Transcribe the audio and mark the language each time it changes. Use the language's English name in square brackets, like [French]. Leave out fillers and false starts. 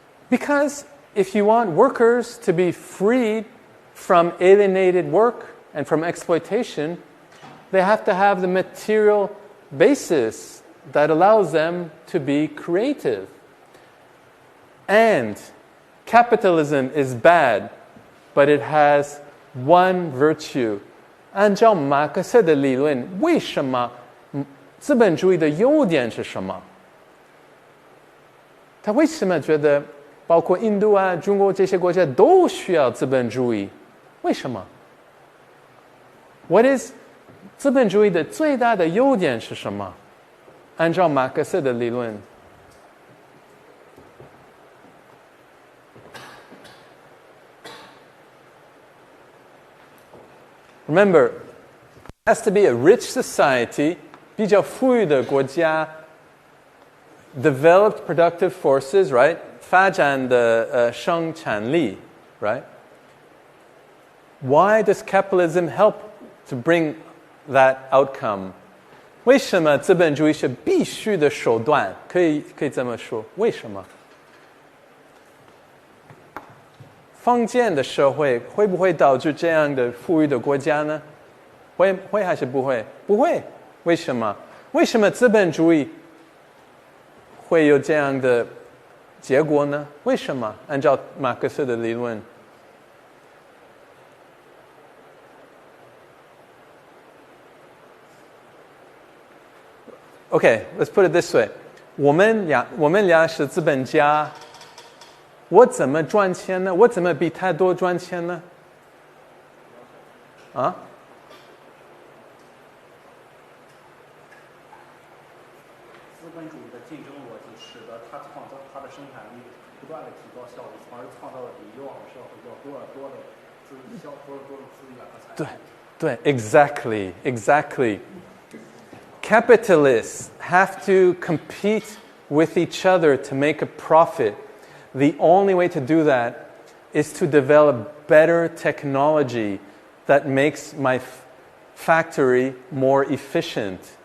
[English] Because if you want workers to be freed from alienated work and from exploitation, they have to have the material basis that allows them to be creative. And capitalism is bad, but it has one virtue. [Chinese] 按照马克思的理论，为什么资本主义的优点是什么？他为什么觉得包括印度啊、中国这些国家都需要资本主义？为什么 ？ [English] What is [Chinese] 资本主义的最大的优点是什么？按照马克思的理论。 [English] Remember, it has to be a rich society, [Chinese] 比较富裕的国家 [English] developed productive forces, right? [Chinese] 发展的生产力 [English] right? Why does capitalism help to bring that outcome? [Chinese] 为什么资本主义是必须的手段？可以这么说，为什么？封建的社会会不会导致这样的富裕的国家呢？会还是不会？不会。为什么？为什么资本主义会有这样的结果呢？为什么？按照马克思的理论。 [English] Okay, let's put it this way. [Chinese] 我们俩是资本家，我怎么赚钱呢？我怎么比他多赚钱呢？啊？资本主义的竞争逻辑使得它创造它的生产力不断的提高效率，从而创造了比以往的社会要多的资源和财富。对 [English] exactly. Capitalists have to compete with each other to make a profit. The only way to do that is to develop better technology that makes my factory more efficient.